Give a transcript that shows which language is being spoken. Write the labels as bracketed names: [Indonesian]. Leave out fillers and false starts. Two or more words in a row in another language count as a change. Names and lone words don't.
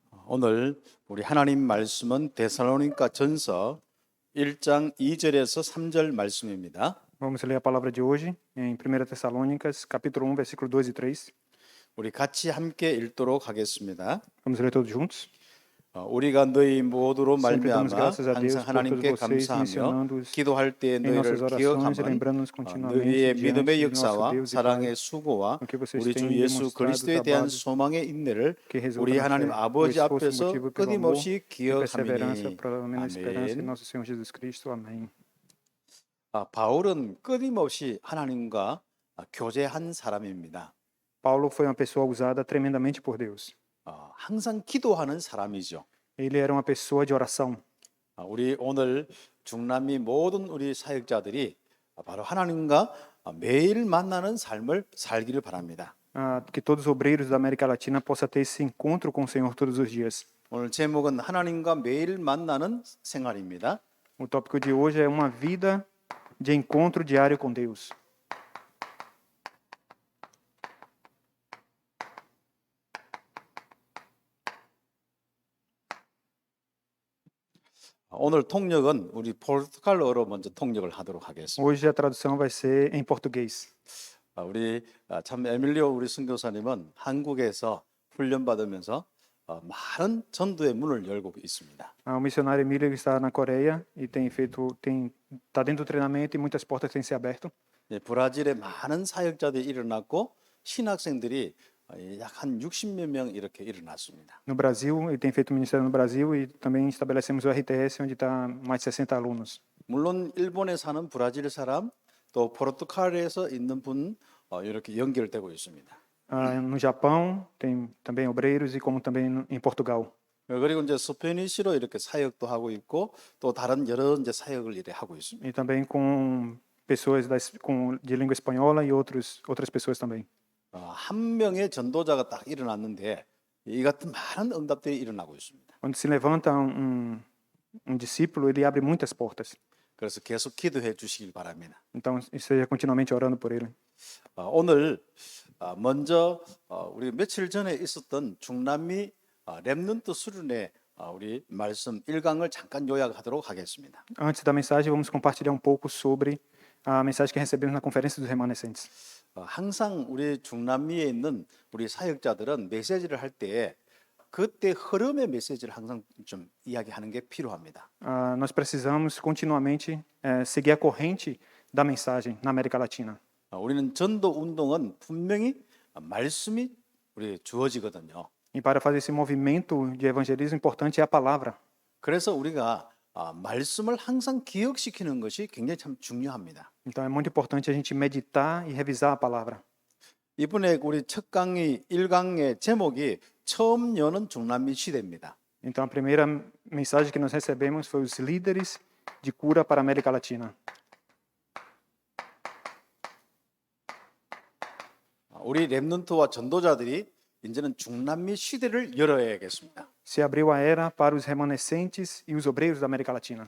[Korean] 오늘 우리 하나님 말씀은 데살로니가 전서 1장 2절에서 3절 말씀입니다. [Portuguese] Vamos ler a palavra de hoje em 1 Tessalônicas, capítulo 1, versículo 2 e 3. [Korean] 우리 같이 함께 읽도록 하겠습니다. [Portuguese] Vamos ler todos juntos. [Korean] 우리가 너희 모두로 [Portuguese] Sempre damos [Korean] 말미암아 [Portuguese] graças a Deus [Korean] 항상 [Portuguese] por todos [Korean] 하나님께 [Portuguese] vocês, [Korean] 감사하며 [Portuguese] mencionando-os [Korean] 기도할 때 [Portuguese] em nossas [Korean] 너희를 [Portuguese] orações, [Korean] 기억함은 [Portuguese] lembrando-nos continuamente [Korean] 너희의 [Portuguese] diante [Korean] 믿음의 [Portuguese] de nosso [Korean] 역사와 [Portuguese] Deus e Pai, [Korean] 사랑의 수고와 [Portuguese] o que vocês [Korean] 우리 주 [Portuguese] têm [Korean] 예수 [Portuguese] demonstrado o [Korean] 그리스도에 대한 [Portuguese] trabalho [Korean] 소망의 인내를 [Portuguese] que resulta [Korean] 우리 [Portuguese] na [Korean] 하나님 [Portuguese] fé, o [Korean] 아버지 [Portuguese] esforço [Korean] 앞에서 [Portuguese] motivo pelo amor [Korean] 끊임없이 [Portuguese] e perseverança [Korean] 기억함이니. [Portuguese] provavelmente na esperança em [Korean] 아멘. [Portuguese] nosso Senhor Jesus Cristo. Amém. [Korean] 바울은 끊임없이 하나님과 교제한 사람입니다. [Portuguese] Paulo foi uma pessoa usada tremendamente por Deus. [Korean] 항상 기도하는 사람이죠. [Portuguese] Ele era uma pessoa de oração. [Korean] 우리 오늘 중남미 모든 우리 사역자들이 바로 하나님과 매일 만나는 삶을 살기를 바랍니다. [Portuguese] Que todos os obreiros da América Latina possam ter esse encontro com o Senhor todos os dias. [Korean] 오늘 제목은 하나님과 매일 만나는 생활입니다. [Portuguese] O tópico de hoje é uma vida de encontro diário com Deus. [Korean] 오늘 통역은 우리 포르투갈어로 먼저 통역을 하도록 하겠습니다. [Portuguese] Hoje a tradução vai ser em português. [Korean] 우리 참 에밀리오 우리 선교사님은 한국에서 훈련 받으면서 많은 전도의 문을 열고 있습니다. [Portuguese] O missionário Emílio está na Coreia e está dentro do treinamento e muitas portas têm se aberto. [Korean] 브라질에 많은 사역자들이 일어났고 신학생들이 약 한 60몇 명 이렇게 일어났습니다. [Portuguese] No Brasil, ele tem feito ministério no Brasil e também estabelecemos o RTS, onde está mais de 60 alunos. [Korean] 물론 일본에 사는 브라질 사람 또 포르투갈에서 있는 분 이렇게 연결되고 있습니다. [Portuguese] No Japão, tem também obreiros e como também em Portugal. [Korean] 그리고 이제 스페니시로 이렇게 사역도 하고 있고 또 다른 여러 이제 사역을 이렇게 하고 있습니다. [Portuguese] E também com pessoas de língua espanhola e outras pessoas também. [Korean] 한 명의 전도자가 딱 일어났는데 이 같은 많은 응답들이 일어나고 있습니다. [Portuguese] Quando se levanta um discípulo, ele abre muitas portas. [Korean] 그래서 계속 기도해 주시길 바랍니다. [Portuguese] Então, esteja continuamente orando por ele. [Korean] 오늘 먼저 우리 며칠 전에 있었던 중남미 렘넌트 수련회 우리 말씀 1강을 잠깐 요약하도록 하겠습니다. [Portuguese] Antes da mensagem, vamos compartilhar um pouco sobre a mensagem que recebemos na Conferência dos Remanescentes. [Korean] 항상 우리 중남미에 있는 우리 사역자들은 메시지를 할 때 그때 흐름의 메시지를 항상 좀 이야기하는 게 필요합니다. [Portuguese] Nós precisamos continuamente seguir a corrente da mensagem na América Latina. [Korean] 우리는 전도 운동은 분명히 말씀이 우리 주어지거든요. [Portuguese] E para fazer esse movimento de evangelismo, importante é a palavra. [Korean] 그래서 우리가 말씀을 항상 기억시키는 것이 굉장히 참 중요합니다. [Portuguese] Então é muito importante a gente meditar e revisar a palavra. [Korean] 이번에 우리 첫 강의 1강의 제목이 처음 여는 중남미 시대입니다. [Portuguese] Então a primeira mensagem que nós recebemos foi os líderes de cura para a América Latina. [Korean] 우리 렘넌트와 전도자들이 이제는 중남미 시대를 열어야겠습니다. [Portuguese] Se abriu a era para os remanescentes e os obreiros da América Latina.